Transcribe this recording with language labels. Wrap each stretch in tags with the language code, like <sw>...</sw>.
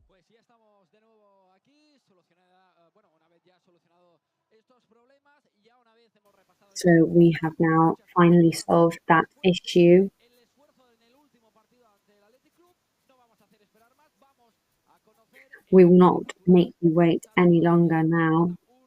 <es>Ya estamos de nuevo aquí, una vez ya solucionado estos problemas, ya una vez hemos repasado.</es> <en>So we have now finally solved that issue.</en> <es>El esfuerzo en el último partido ante el Athletic Club, no vamos a hacer esperar más, vamos a conocer.</es> <en>We will not make you wait any longer now.</en>